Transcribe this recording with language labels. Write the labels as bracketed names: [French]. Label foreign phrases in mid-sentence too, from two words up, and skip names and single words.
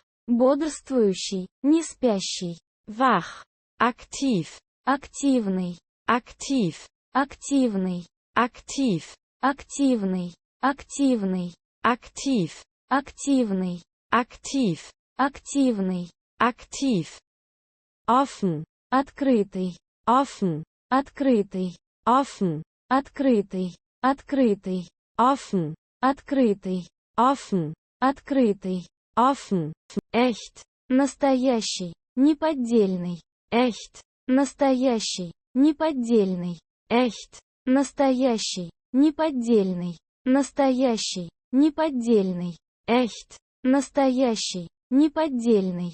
[Russian] бодрствующий, не спящий, [German] wach, aktiv, [Russian] активный, [German] aktiv, [Russian] активный, [German] aktiv, [Russian] активный, активный, [German] aktiv, [Russian] активный, [German] aktiv, [Russian] активный, [German] aktiv, offen, [Russian] открытый, [German] offen, [Russian] открытый, [German] offen, [Russian] открытый, открытый, [German] offen, [Russian] открытый, [German] offen, [Russian] открытый, [German] offen, echt, [Russian] настоящий, неподдельный, [German] echt, [Russian] настоящий, неподдельный, [German] echt, [Russian] настоящий, неподдельный, настоящий, неподдельный, [German] echt, [Russian] настоящий, неподдельный,